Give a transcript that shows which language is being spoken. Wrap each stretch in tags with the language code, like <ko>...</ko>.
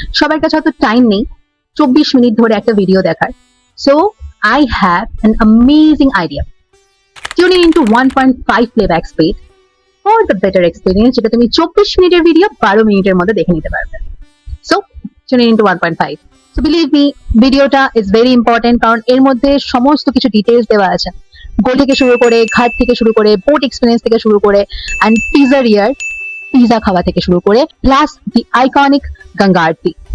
<bn>সবার কাছে অত টাইম নেই 24 মিনিট ধরে একটা ভিডিও দেখার।</bn> <en>So, I have an amazing idea. Tuning into 1.5 playback speed for the better experience</en> <bn>যেটা তুমি 24 মিনিটের ভিডিও 12 মিনিটের মধ্যে দেখে নিতে পারবে।</bn> <en>So, tuning into 1.5. So, believe me, ভিডিওটা is very important</en> <bn>কারণ এর মধ্যে সমস্ত কিছু ডিটেইলস দেওয়া আছে। গোল থেকে শুরু করে ঘাট থেকে শুরু করে বোট এক্সপিরিয়েন্স থেকে শুরু করে অ্যান্ড পিজারিয়ার পিজা খাওয়া থেকে শুরু করে plus the iconic Ganga Arati.</bn>